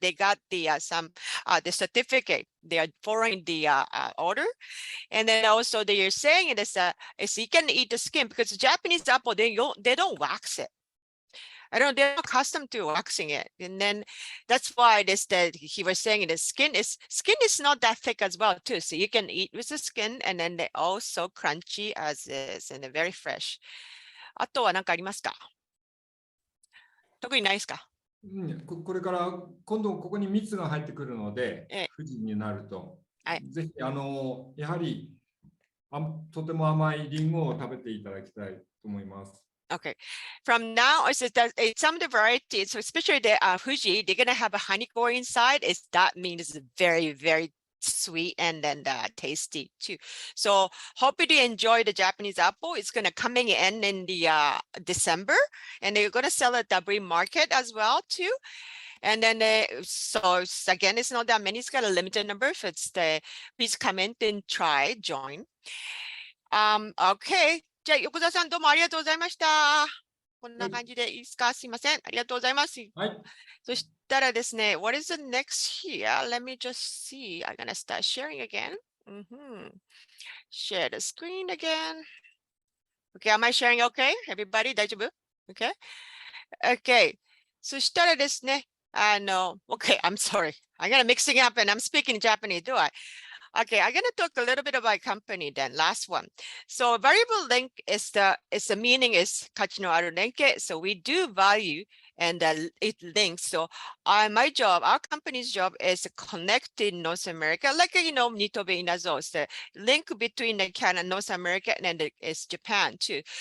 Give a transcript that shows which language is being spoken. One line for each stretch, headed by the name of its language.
English: They got the the certificate. They are following the order, and then also they are saying it is you can eat the skin because the Japanese apple they don't wax it. They're accustomed to waxing it, and then that's why he was saying the skin is not that thick as well too. So you can eat with the skin, and then they're also crunchy as is, and they're very fresh.
Japanese: あとは何かありますか？特にないですか？これから今度ここに蜜が入ってくるので、富士になると、ぜひやはりとても甘いリンゴを食べていただきたいと思います。
English: Okay. From now, some of the varieties, so especially the Fuji, they're gonna have a honey core inside. That means it's very, very sweet and then tasty too. So hope you enjoy the Japanese apple. It's gonna coming in the December, and they're gonna sell at the Bree market as well too. And then so again, it's not that many. It's got a limited number. So please come in and join. Okay.
Japanese: じゃあ、横澤さんどうもありがとうございました。こんな感じでいいですか？すいません。ありがとうございます。はい。そしたらですね、
English: what is the next here? Let me just see. I'm gonna start sharing again. Share the screen again. Okay, am I sharing okay? Everybody,
Japanese: 大丈夫？
English: Okay? Okay.
Japanese: そしたらですね、
English: okay, I'm sorry. I'm gonna mixing up and I'm speaking Japanese, do I? Okay, I'm going to talk a little bit about company then. Last one. So variable link is the meaning is kachi no aru renke. So we do value and it links. So my job, our company's job is connecting North America, like Nitobe Inazo is the link between the Canada, North America, and it's Japan too.